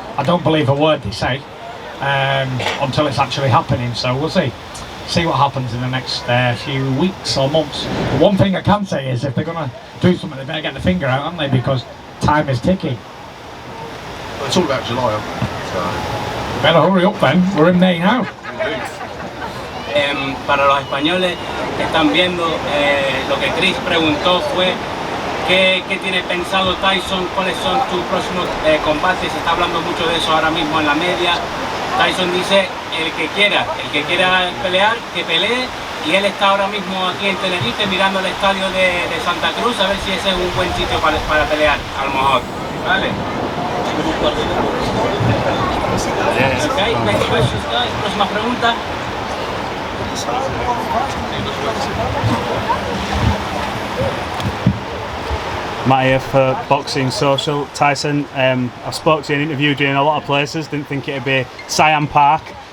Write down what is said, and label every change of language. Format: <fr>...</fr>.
<en>I don't believe a word they say until it's actually happening, so we'll see what happens in the next few weeks or months. But one thing I can say is if they're going to do something they better get the finger out, aren't they, because time is ticking. Well, it's all about July, so. Better hurry up then, we're in May now.</en> <es>Para los españoles que están viendo, lo que Chris preguntó fue ¿qué tiene pensado Tyson? ¿Cuáles son tus próximos combates? Se está hablando mucho de eso ahora mismo en la media. Tyson dice el que quiera pelear, que pelee, y él está ahora mismo aquí en Tenerife mirando el estadio de Santa Cruz a ver si ese es un buen sitio para pelear, a lo mejor. ¿Vale?</es> <en>Okay, next questions, guys.</en> <es>Próxima pregunta.</es> <en>Matt here for Boxing Social. Tyson, I spoke to you in an interview in a lot of places, didn't think it'd be Siam Park.</en>